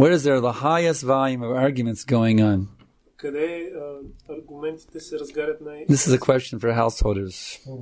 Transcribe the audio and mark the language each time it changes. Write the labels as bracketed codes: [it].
[en] Where is there the highest volume of arguments going on? [bg] Къде аргументите се разгарят [en] This is a question for householders.